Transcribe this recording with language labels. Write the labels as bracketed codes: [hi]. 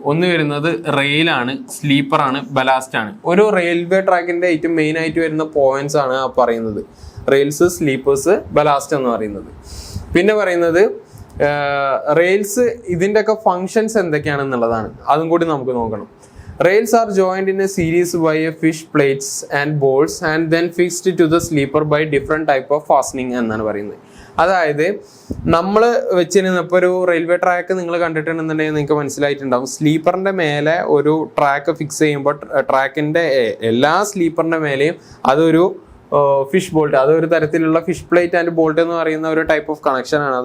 [ml] ഒന്ന് വരുന്നത് റെയിലാണ്, സ്ലീപ്പറാണ്, ബലാസ്റ്റ് ആണ്. ഒരു റെയിൽവേ ട്രാക്കിന്റെ ഏറ്റവും മെയിൻ ആയിട്ട് വരുന്ന പോയിന്റ്സ് ആണ് പറയുന്നത്. റെയിൽസ്, സ്ലീപ്പേഴ്സ്, ബലാസ്റ്റ് എന്ന് പറയുന്നത്. പിന്നെ പറയുന്നത് റെയിൽസ്, ഇതിന്റെ ഒക്കെ ഫങ്ഷൻസ് എന്തൊക്കെയാണെന്നുള്ളതാണ്. അതും കൂടി നമുക്ക് നോക്കണം. [en] Rails are joined in a series by a fish plates and bolts and then fixed to the sleeper by different type of fastening [ml] എന്നാണ് പറയുന്നത്. അതായത് നമ്മൾ വെച്ചിരുന്നപ്പോൾ ഒരു റെയിൽവേ ട്രാക്ക് നിങ്ങൾ കണ്ടിട്ടുണ്ടെന്നുണ്ടെങ്കിൽ നിങ്ങൾക്ക് മനസ്സിലായിട്ടുണ്ടാവും. സ്ലീപ്പറിന്റെ മേലെ ഒരു ട്രാക്ക് ഫിക്സ് ചെയ്യുമ്പോൾ ട്രാക്കിന്റെ എല്ലാ സ്ലീപ്പറിന്റെ മേലെയും അതൊരു ഫിഷ് ബോൾട്ട്, അതൊരു തരത്തിലുള്ള ഫിഷ് പ്ലേറ്റ് ആൻഡ് ബോൾട്ട് എന്ന് പറയുന്ന ഒരു ടൈപ്പ് ഓഫ് കണക്ഷൻ ആണ്.